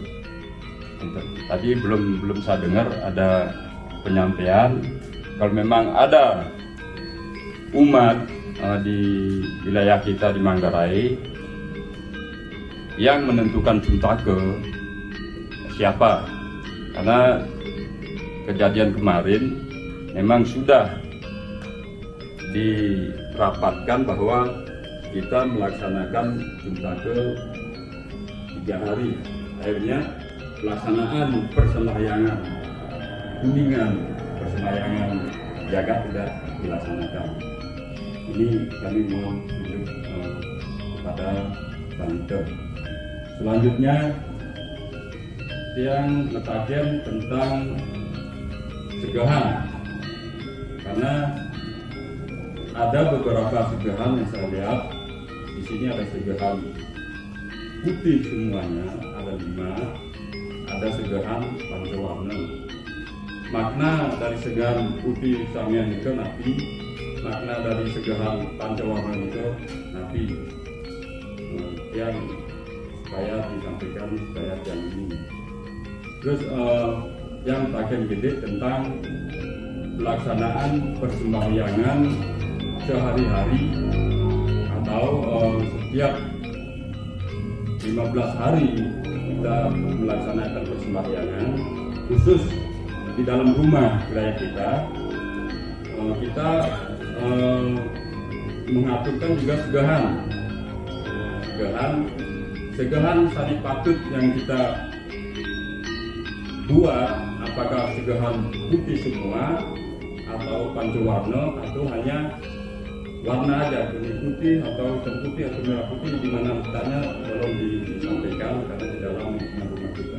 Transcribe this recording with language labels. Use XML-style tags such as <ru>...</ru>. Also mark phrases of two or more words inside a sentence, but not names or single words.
<id>Tadi belum saya dengar ada penyampaian kalau memang ada umat di wilayah kita di Manggarai yang menentukan Juntake siapa, karena kejadian kemarin memang sudah dirapatkan bahwa kita melaksanakan Juntake 3 hari. Akhirnya pelaksanaan persembahyangan kuningan, persembahyangan jagat tidak dilaksanakan. Ini kami mohon untuk kepada Bante. Selanjutnya yang letakkan tentang segahan, karena ada beberapa segahan yang saya lihat di sini ada segahan putih semuanya, ada 5, ada segahan pancawarna. Makna dari segahan putih samian itu napi, makna dari segahan pancawarna itu napi. Yang supaya disampaikan supaya yang ini. Terus yang terakhir gede tentang pelaksanaan persembahyangan sehari-hari atau setiap 15 hari kita melaksanakan persembahyangan khusus di dalam rumah wilayah kita. Kita mengaturkan juga segahan sani patut yang kita buat, apakah segahan putih semua atau pancawarna atau hanya warna aja, kuning putih atau hitam putih atau merah putih, di mana letaknya tolong disampaikan karena di dalam rumah kita.</id>